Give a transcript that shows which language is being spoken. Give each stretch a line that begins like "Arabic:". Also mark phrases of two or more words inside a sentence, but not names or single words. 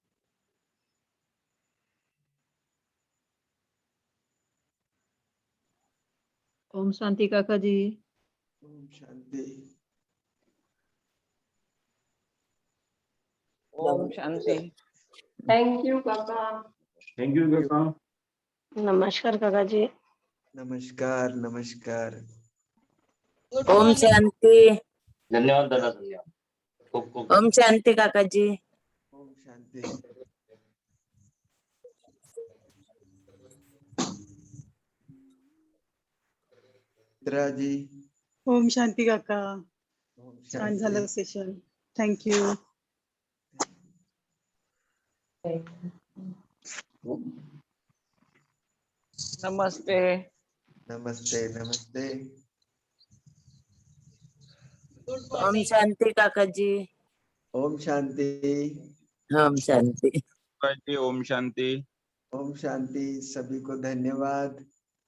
Marathi: ओम शांति काका जी। ओम शांति। ओम शांति।
English: thank you काका। thank you काका।
Marathi: नमस्कार काका जी। नमस्कार नमस्कार। ओम शांति। धन्यवाद दादा, धन्यवाद। ओम शांति काका जी। ओम शांति। मित्रा जी। ओम शांति काका। ओम छान शांति। झालं सेशन।
English: thank you.
Marathi: नमस्ते। नमस्ते नमस्ते। ओम शांति काका जी। ओम शांति। ओम शांति। ओम शांति। ओम शांति।
Hindi: सभी को धन्यवाद।